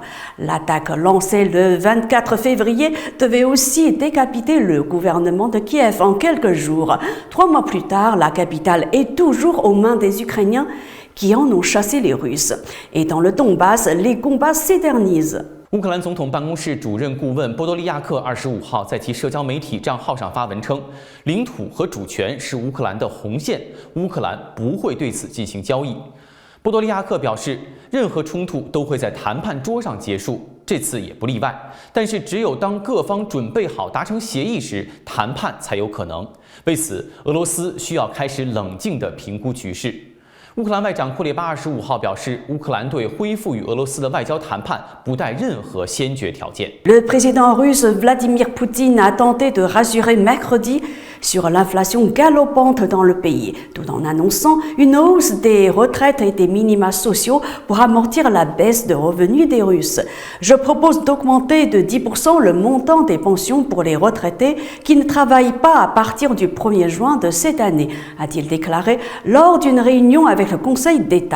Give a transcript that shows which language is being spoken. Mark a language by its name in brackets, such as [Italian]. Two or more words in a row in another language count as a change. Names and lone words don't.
[French] L'attaque lancée le 24 février devait aussi décapiter le gouvernement de Kiev en quelques jours. 3 mois plus tard, la capitale est toujours aux mains des Ukrainiens qui en ont chassé les Russes. Et dans le Donbass, les combats s'éternisent. [Chinese] 乌克兰总统办公室主任顾问波多利亚克25号在其社交媒体账号上发文称，领土和主权是乌克兰的红线，乌克兰不会对此进行交易。波多利亚克表示，任何冲突都会在谈判桌上结束，这次也不例外。但是，只有当各方准备好达成协议时，谈判才有可能。为此，俄罗斯需要开始冷静地评估局势。乌克兰外长库列巴25号表示，乌克兰对恢复与俄罗斯的外交谈判不带任何先决条件。 [French] Le président russe Vladimir Poutine a tenté de rassurer mercredi sur l'inflation galopante dans le pays, tout en annonçant une hausse des retraites et des minima sociaux pour amortir la baisse de revenus des Russes. Je propose d'augmenter de 10% le montant des pensions pour les retraités qui ne travaillent pas à partir du 1er juin de cette année, a-t-il déclaré lors d'une réunion avec le Conseil d'État.